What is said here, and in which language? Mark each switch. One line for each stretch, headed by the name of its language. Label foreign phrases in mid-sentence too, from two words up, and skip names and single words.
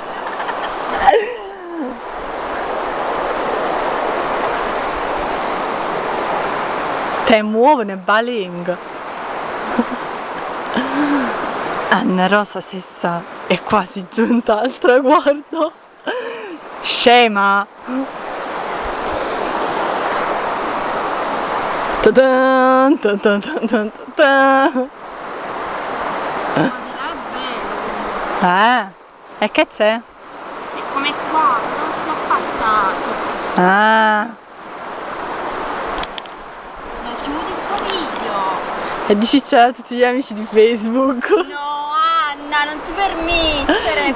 Italian: Te muove balenga. Anna Rosa Sessa è quasi giunta al traguardo. Scema. Ta-dan, ta-dan, ta-dan, ta-dan. Ma di là è bello. E che c'è? È come qua, non l'ho passato. Ah, Ma chiudi sto video. e dici ciao a tutti gli amici di Facebook. No, Anna, non ti permettere.